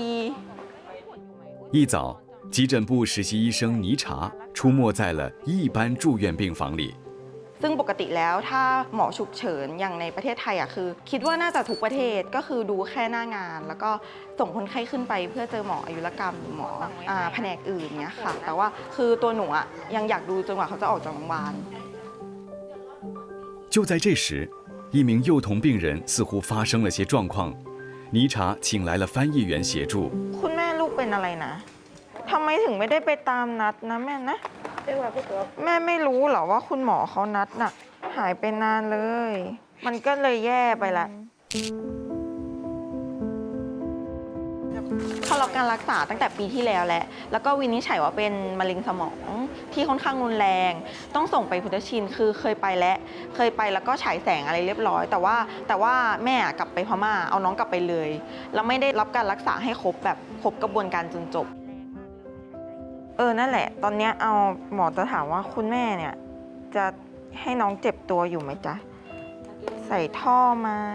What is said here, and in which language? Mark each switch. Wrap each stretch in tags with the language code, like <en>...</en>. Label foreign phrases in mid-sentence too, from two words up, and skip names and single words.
<zh>一早，急诊部实习医生尼查出没在了一般住院病房里。</zh> <th>ซึ่งปกติแล้วถ้าหมอฉุกเฉินอย่างในประเทศไทยอ่ะคือคิดว่าน่าจะทุกประเทศก็คือดูแค่หน้างานแล้วก็ส่งคนไข้ขึ้นไปเพื่อเจอหมออายุรกรรมหรือหมอแผนกอื่นเนี้ยค่ะแต่ว่าคือตัวหนูอ่ะยังอยากดูจนกว่าเขาจะออกจากโรงพยาบาล</th> <zh>就在这时，一名幼童病人似乎发生了些状况，尼查请来了翻译员协助。</zh> <th>คุณแม่ลูกเป็นอะไรนะทำไมถึงไม่ได้ไปตามนัดนะแม่นะแม่ไม่รู้เหรอว่าคุณหมอเขานัดน่ะหายไปนานเลย มันก็เลยแย่ไปละ เขารับการรักษาตั้งแต่ปีที่แล้วแล้วก็วินิจฉัยว่าเป็นมะเร็งสมองที่ค่อนข้างรุนแรงต้องส่งไปพุทธชินคือเคยไปแล้วก็ฉายแสงอะไรเรียบร้อยแต่ว่าแม่กลับไปพม่าเอาน้องกลับไปเลยแล้วไม่ได้รับการรักษาให้ครบกระบวนการจนจบนั่นแหละตอนนี้เอาหมอจะถามว่าคุณแม่เนี่ยจะให้น้องเจ็บตัวอยู่ไหมจ๊ะใส่ท่อไหม</th>